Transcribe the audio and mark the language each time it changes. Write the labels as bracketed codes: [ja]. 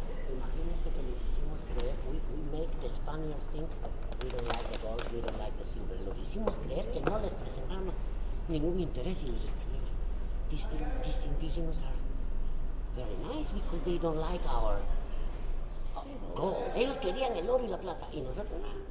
[es] Imagínense que les hicimos creer, [en] we make the Spaniards think we don't like the gold, we don't like the silver. [es] Los hicimos creer que no les presentamos ningún interés y los españoles. [en] These indigenous are very nice because they don't like our gold. [es] Ellos querían el oro y la plata y nosotros no.